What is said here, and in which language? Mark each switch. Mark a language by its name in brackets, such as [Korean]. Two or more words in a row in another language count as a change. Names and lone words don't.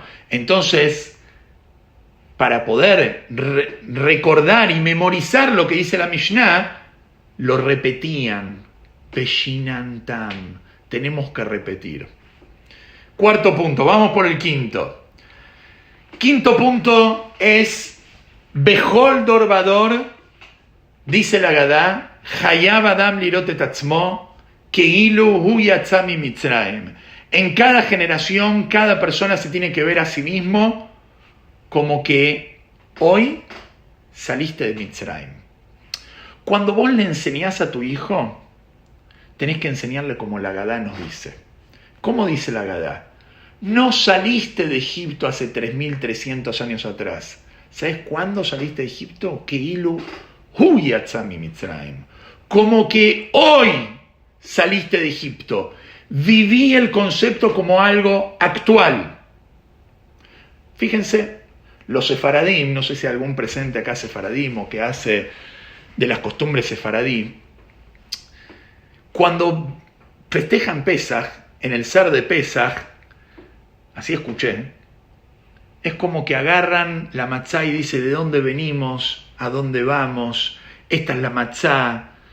[Spanish] Entonces, para poder recordar y memorizar lo que dice la Mishnah, lo repetían. Beshinantam. Tenemos que repetir. Cuarto punto, vamos por el quinto. Quinto punto es [Hebrew] בכל דור ודור, [Spanish] dice la Gadá, [Hebrew] חייב אדם לראות את עצמו, כאילו הוא יצא ממצרים. [Spanish] En cada generación, cada persona se tiene que ver a sí mismo como que hoy saliste de Mitzrayim. Cuando vos le enseñás a tu hijo, tenés que enseñarle como la Gadá nos dice. ¿Cómo dice la Gadá? No saliste de Egipto hace 3.300 años atrás. ¿Sabes cuándo saliste de Egipto? [Hebrew] כאילו הוא יצא ממצרים. [Spanish] Como que hoy saliste de Egipto. Viví el concepto como algo actual. Fíjense, los sefaradim, no sé si hay algún presente acá sefaradim o que hace de las costumbres sefaradí, cuando festejan Pesaj, en el ser de Pesaj, así escuché, es como que agarran la matzá y dice de dónde venimos, a dónde vamos, esta es la matzá.